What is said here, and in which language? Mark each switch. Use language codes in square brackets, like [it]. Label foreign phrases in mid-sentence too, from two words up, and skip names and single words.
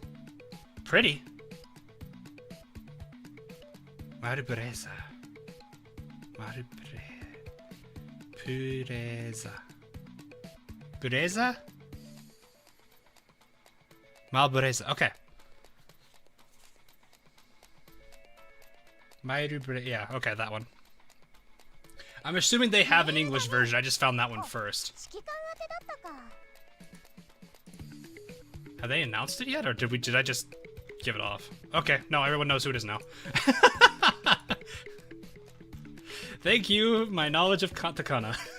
[en] Pretty. Mairu Pureza. Mairu Pureza. Pureza? Malbureza. Okay. Mairu Pureza. Yeah, okay, that one. I'm assuming they have an English version. I just found that one first. Have they announced it yet, or did I just give it off? Okay, no, everyone knows who it is now. Thank you, my knowledge of katakana.